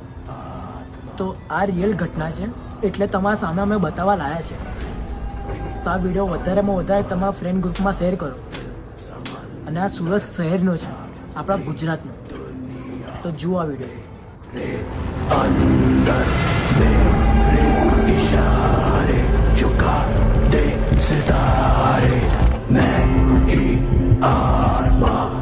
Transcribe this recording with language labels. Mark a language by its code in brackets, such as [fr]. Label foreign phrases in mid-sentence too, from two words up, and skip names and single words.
[gu] તો આ રિયલ ઘટના છે, એટલે તમારા સામે અમે બતાવવા લાયા છે. તો આ વિડીયો વધારેમાં વધારે તમારા ફ્રેન્ડ ગ્રુપમાં શેર કરો. અને આ સુરત શહેરનો છે, આપણા ગુજરાતનો. તો જુઓ આ વિડીયો. [hi] अंदर मेरे इशारे चुका दे सितारे मैं ही आसमां